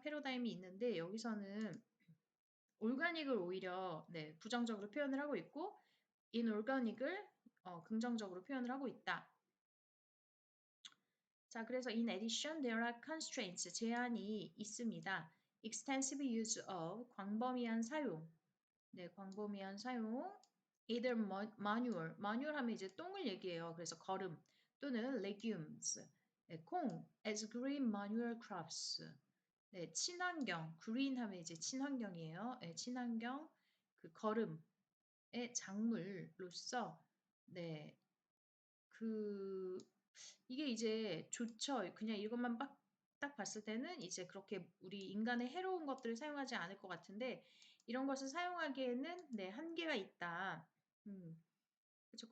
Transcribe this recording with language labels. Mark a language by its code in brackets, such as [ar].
[ko] 패러다임이 있는데 여기서는 올가닉을 오히려 네, 부정적으로 표현을 하고 있고 인올가닉을 긍정적으로 표현을 하고 있다. 자, 그래서 [en] in addition there are constraints [ko] 제한이 있습니다. [en] extensive use of [ko] 광범위한 사용 네, 광범위한 사용. [en] either manual. [ko] manual 하면 이제 똥을 얘기해요. 그래서 거름 또는 legumes. [en] 네, 콩 as green manual crops. [ko] 네, 친환경. green 하면 이제 친환경이에요. 네, 친환경 그 거름의 작물로서 네, 그 이게 이제 좋죠. 그냥 이것만 딱 봤을 때는 이제 그렇게 우리 인간의 해로운 것들을 사용하지 않을 것 같은데 이런 것을 사용하기에는 네, 한계가 있다. 그렇죠.